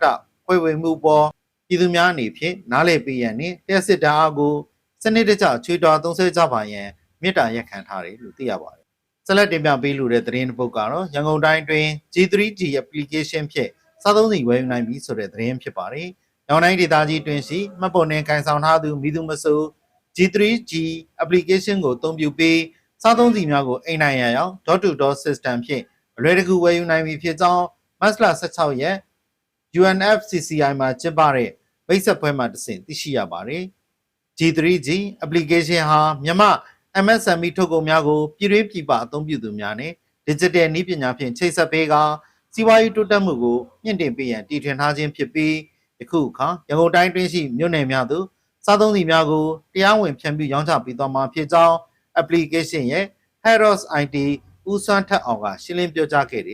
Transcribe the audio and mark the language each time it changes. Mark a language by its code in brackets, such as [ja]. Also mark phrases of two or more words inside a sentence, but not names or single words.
[my] ခွဲဝေမှုပေါ်ပြည်သူများအနေဖြင့်နားလည်ပေးရန်နှင့်လျှက်စစ်ဓာတ်အားကိုစနစ်တကျချွေးတော်သုံးစွဲကြပါရန်မေတ္တာရပ်ခံထားတယ်လို့သိရပါတယ်။ဆက်လက်တင်ပြပေးလိုတဲ့သတင်းတစ်ပုဒ်ကတော့ရန်ကုန်တိုင်းတွင် G3G application ဖြင့်စားသုံးစီဝယ်ယူနိုင်ပြီဆိုတဲ့သတင်းဖြစ်ပါတယ်။ရန်ကုန်တိုင်းဒေသကြီးတွင်ရှိမှတ်ပုံတင်ကိုင်ဆောင်ထားသူမိသူမဆို G3G application ကိုအသုံးပြုပြီးစားသုံးစီများကိုအိမ်နိုင်ရန်ရောက် [en] door to door system [my] ဖြင့်အလွယ်တကူဝယ်ယူနိုင်ပြီဖြစ်ကြောင်းမတ်လ16ရက် UNFCCI မှာကျင်းပတဲ့မိတ်ဆက်ပွဲမှာတဆင့်သိရှိရပါတယ်။ G3G application ဟာမြန်မာ MSME ထုတ်ကုန်များကိုပြည်တွင်းပြည်ပအသုံးပြုသူများနဲ့ digital နည်းပညာဖြင့်ချိတ်ဆက်ပေးကစီးပွားရေးတိုးတက်မှုကိုမြင့်တင်ပေးရန်တည်ထွင်ထားခြင်းဖြစ်ပြီးယခုအခါရန်ကုန်တိုင်းတွင်းရှိမြို့နယ်များသို့စားသုံးစီများကိုတရားဝင်ဖြန့်ဖြူးရောင်းချပေးသွားမှာဖြစ်ကြောင်း application ရဲ့ [en] Head of IT [my] ဦးစွမ်းထက်အောင်ကရှင်းလင်းပြောကြားခဲ့